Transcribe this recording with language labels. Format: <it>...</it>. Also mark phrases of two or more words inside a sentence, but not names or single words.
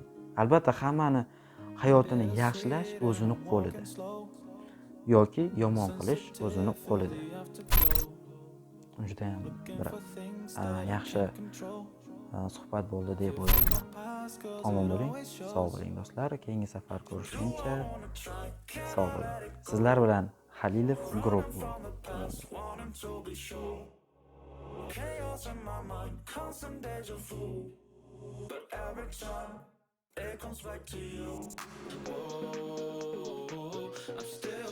<uz>Albatta hammani hayotini yaxshilash o'zini qo'lida yoki yomon qilish o'zini qo'lida. Juda ham bir yaxshi suhbat bo'ldi deb o'ylayman. Omon bo'ling, sog' bo'ling do'stlar. Keyingi safar ko'rishguncha sog' bo'ling. Sizlar bilan Halilov guruh</uz> <en>Chaos in my mind, constant deja vu. But every time it comes back to you. Oh, I'm still</en>